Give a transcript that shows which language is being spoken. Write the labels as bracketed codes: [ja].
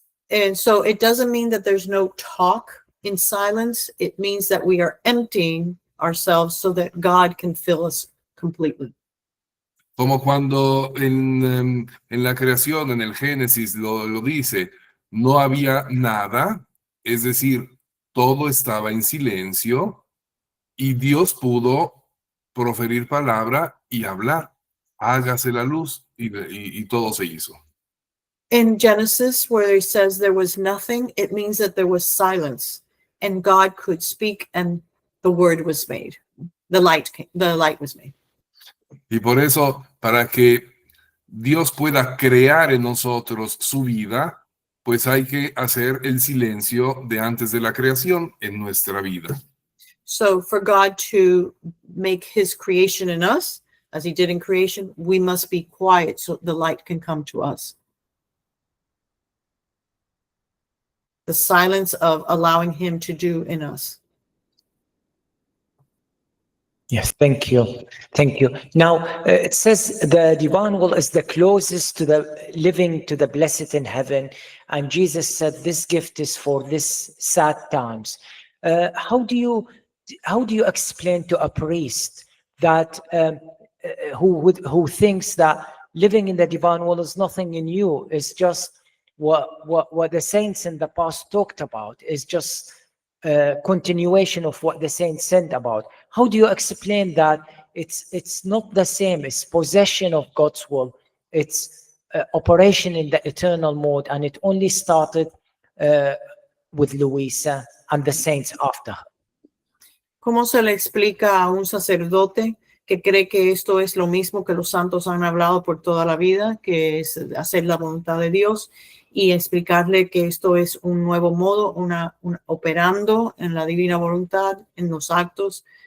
[en] And so it doesn't mean that there's no talk in silence. It means that we are emptying ourselves so that God can fill us completely. [es] Como cuando en la creación, en el Génesis, lo dice, no había nada, es decir, todo estaba en silencio y Dios pudo proferir palabra y hablar. Hágase la luz y todo se hizo. [en] In Genesis, where he says there was nothing, it means that there was silence and God could speak and the word was made. The light was made. [es] Y por eso, para que Dios pueda crear en nosotros su vida, pues hay que hacer el silencio de antes de la creación en nuestra vida. [en] So for God to make his creation in us, as he did in creation, we must be quiet so the light can come to us. The silence of allowing him to do in us. Yes, thank you. Thank you. Now, it says the divine will is the closest to the living, to the blessed in heaven. And Jesus said, this gift is for this sad times. How do you explain to a priest that who thinks that living in the divine will is nothing in you, is just what the saints in the past talked about, is just continuation of what the saints said about? How do you explain that it's not the same? It's possession of God's will. It's operation in the eternal mode, and it only started with Luisa and the saints after. [es] ¿Cómo se le explica a un sacerdote que cree que esto es lo mismo que los santos han hablado por toda la vida, que es hacer la voluntad de Dios, y explicarle que esto es un nuevo modo, operando en la divina voluntad, en los actos?